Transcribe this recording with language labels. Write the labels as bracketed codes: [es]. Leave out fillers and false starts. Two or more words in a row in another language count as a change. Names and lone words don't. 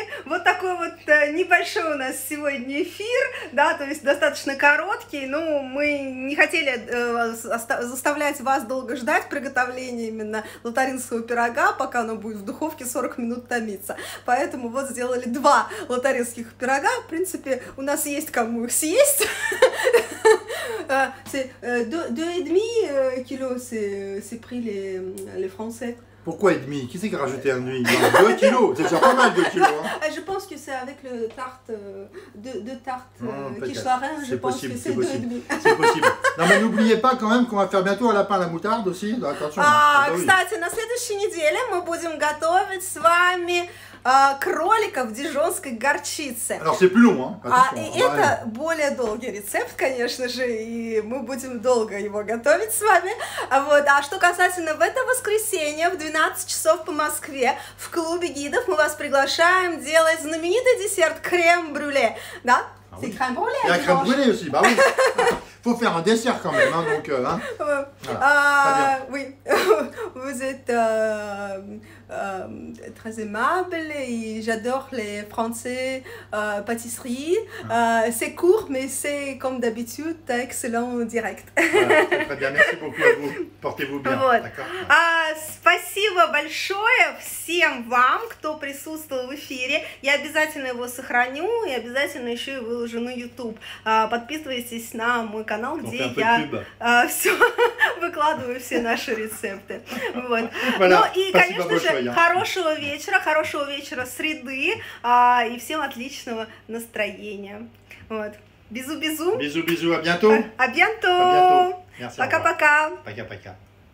[ru] Вот такой вот небольшой у нас сегодня эфир, да, то есть достаточно короткий, но мы не хотели заставлять вас долго ждать приготовления именно лотаринского пирога, пока оно будет в духовке 40 минут томиться. Поэтому вот сделали 2 лотаринских пирога. В принципе, у нас есть кому их съесть. [fr] C'est 2,5 kilos, c'est pris les Français. Pourquoi et demi? Qui c'est qui a rajouté un demi? 2 kilos, c'est déjà pas mal 2 kilos. Hein. Je pense que c'est avec le tarte, 2 tartes quiche Lorraine, je pense que c'est 2,5. C'est possible. Non mais n'oubliez pas quand même qu'on va faire bientôt un lapin à la moutarde aussi. Attention. [ru] Кстати, на следующей неделе мы будем готовить с вами кролика в дижонской горчице. [fr] Alors c'est plus long, hein. [ru] И это более долгий рецепт, конечно же, и мы будем долго его готовить с вами. Вот. А что касательно в это воскресенье в 12 часов по Москве в клубе гидов мы вас приглашаем делать знаменитый десерт крем-брюле. Да? [fr] C'est crème brûlée. Il y a crème brûlée aussi, bah oui. Faut faire un dessert quand même, hein, donc. Hein. Voilà. Oui, vous êtes très aimable et j'adore les Français pâtisseries. C'est court, mais c'est comme d'habitude excellent direct. Voilà, très bien, merci beaucoup à vous. Portez-vous bien. [ru] Вот. Спасибо большое всем вам, кто присутствовал в эфире. Я обязательно его сохраню и обязательно еще и выложу на YouTube. Подписывайтесь на мой канал, где я все выкладываю все наши рецепты. Вот. Ну и, конечно же, хорошего вечера среды и всем отличного настроения. Вот. [fr] Bisous, bisous. Bisous, bisous, à bientôt. À bientôt. Merci. [ru] Пока-пока. Пока-пока.